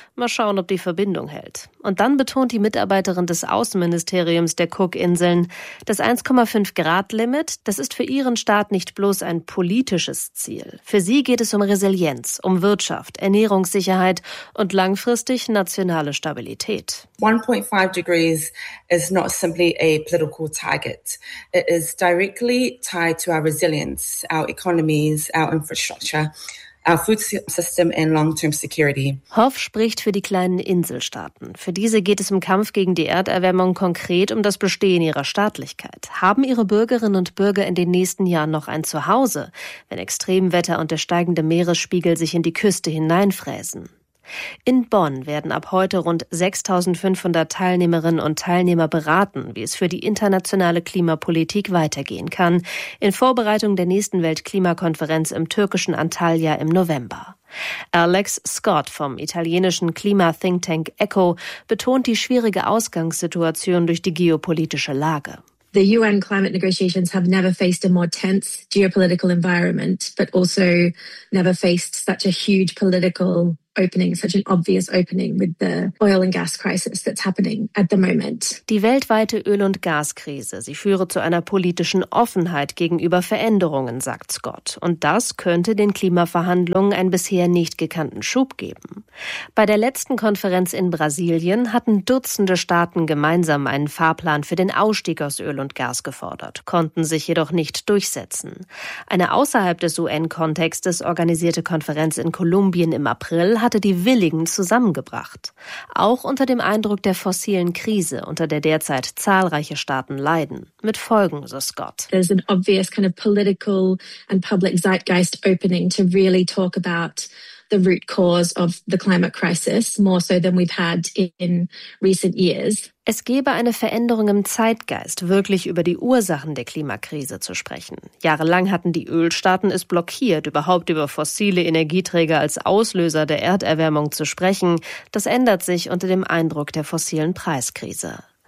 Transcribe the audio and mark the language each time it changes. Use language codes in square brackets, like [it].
[de] Mal schauen, ob die Verbindung hält. Und dann betont die Mitarbeiterin des Außenministeriums der Cookinseln, das 1,5-Grad-Limit, das ist für ihren Staat nicht bloß ein politisches Ziel. Für sie geht es um Resilienz, um Wirtschaft, Ernährungssicherheit und langfristig nationale Stabilität. [en] 1,5 degrees is not simply a political target. It is directly tied to our resilience, our economies, our infrastructure, our food system and long-term security. [de] Hoff spricht für die kleinen Inselstaaten. Für diese geht es im Kampf gegen die Erderwärmung konkret um das Bestehen ihrer Staatlichkeit. Haben ihre Bürgerinnen und Bürger in den nächsten Jahren noch ein Zuhause, wenn Extremwetter und der steigende Meeresspiegel sich in die Küste hineinfräsen? In Bonn werden ab heute rund 6.500 Teilnehmerinnen und Teilnehmer beraten, wie es für die internationale Klimapolitik weitergehen kann, in Vorbereitung der nächsten Weltklimakonferenz im türkischen Antalya im November. Alex Scott vom italienischen Klima-Think-Tank ECHO betont die schwierige Ausgangssituation durch die geopolitische Lage. [en] The UN climate negotiations have never faced a more tense geopolitical environment, but also never faced such a huge political opening, such an obvious opening with the oil and gas crisis that's happening at the moment. [de] Die weltweite Öl- und Gaskrise, sie führe zu einer politischen Offenheit gegenüber Veränderungen, sagt Scott. Und das könnte den Klimaverhandlungen einen bisher nicht gekannten Schub geben. Bei der letzten Konferenz in Brasilien hatten Dutzende Staaten gemeinsam einen Fahrplan für den Ausstieg aus Öl und Gas gefordert, konnten sich jedoch nicht durchsetzen. Eine außerhalb des UN-Kontextes organisierte Konferenz in Kolumbien im April hatte die Willigen zusammengebracht. Auch unter dem Eindruck der fossilen Krise, unter der derzeit zahlreiche Staaten leiden. Mit Folgen, so Scott. [en] There's an obvious kind of political and public zeitgeist opening to really talk about the root cause of the climate crisis, more so than we've had in recent years. [de] Es gebe eine Veränderung im Zeitgeist, wirklich über die Ursachen der Klimakrise zu sprechen. Jahrelang hatten die Ölstaaten es blockiert, überhaupt über fossile Energieträger als Auslöser der Erderwärmung zu sprechen. Das ändert sich unter dem Eindruck der fossilen Preiskrise.